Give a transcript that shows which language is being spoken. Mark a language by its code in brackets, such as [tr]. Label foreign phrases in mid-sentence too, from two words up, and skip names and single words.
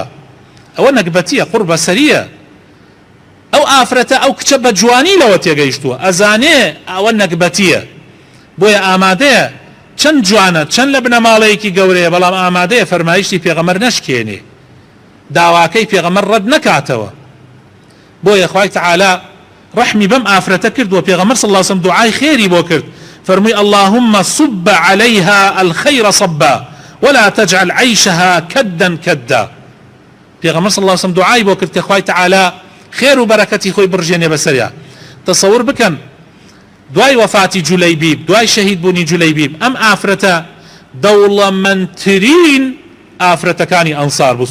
[ckb] ئەوە نەکبەتیە، قوربە سەریە. ئەو ئافرەتە ئەو کچە بە جوانی لەوە تێگەیشتووە، ئەزانێ ئەوە نەکبەتیە، بۆیە ئامادەیە چەند جوانە، چەند لە بنەماڵەیەکی گەورەیە، بەڵام ئامادەیە فەرمایشتی پێغەمبەر نەشکێنێ، داواکەی پێغەمبەر ڕەت نەکاتەوە. بۆیە خوای تعالی ڕەحمی بەم ئافرەتە کردووە. پێغەمبەر [ar] صلی الله عليه وسلم [ckb] دوعای خێری بۆ کرد، فەرمووی [ar] اللهم صب عليها الخير صبا ولا تجعل عيشها كدا كدا. [ckb] پێغەمبەر [ar] صلی الله عليه وسلم [ckb] دوعای بۆ کرد کە خوای تعالی خێر و بەرەکەتی خۆی بڕژێنێ بەسەریا. تەسەور بکەن دوای وەفاتی جولەیبیب، دوای شەهید بوونی جولەیبیب، ئەم ئافرەتە دەوڵەمەندترین ئافرەتەکانی ئەنسار بوو.